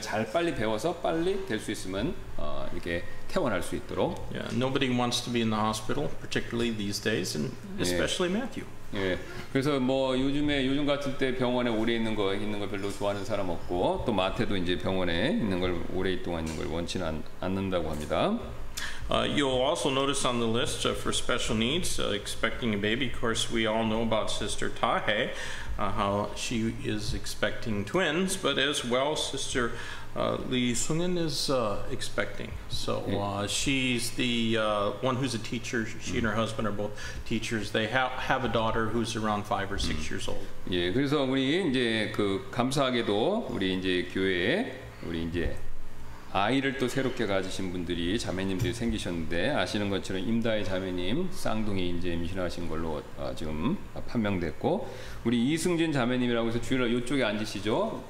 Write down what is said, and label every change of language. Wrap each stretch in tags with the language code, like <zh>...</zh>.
<ko>잘 빨리 배워서 빨리 될 수 있으면 이렇게 퇴원할 수 있도록.</ko> <en>Yeah, nobody wants to be in the hospital, particularly these days, and especially Matthew.</en> <ko>예, 그래서 뭐 요즘 같은 때 병원에 오래 있는 거 별로 좋아하는 사람 없고 또 마태도 이제 병원에 있는 걸 오래 동안 있는 걸 원치는 않는다고 합니다.</ko> <en>You'll also notice on the list for special needs, expecting a baby. Of course, we all know about Sister Tahe, how she is expecting twins, but as well, Sister Lee Sungin is expecting. So she's the one who's a teacher. She and her husband are both teachers. They have a daughter who's around 5 or 6 years old.</en> <ko>예, 그래서 우리 이제 그 감사하게도 우리 이제 교회에 우리 이제 아이를 또 새롭게 가지신 분들이 자매님들이 생기셨는데 아시는 것처럼 임다희 자매님 쌍둥이 이제 임신하신 걸로 지금 판명됐고 우리 이승진 자매님이라고 해서 주일날 이쪽에 앉으시죠.</ko>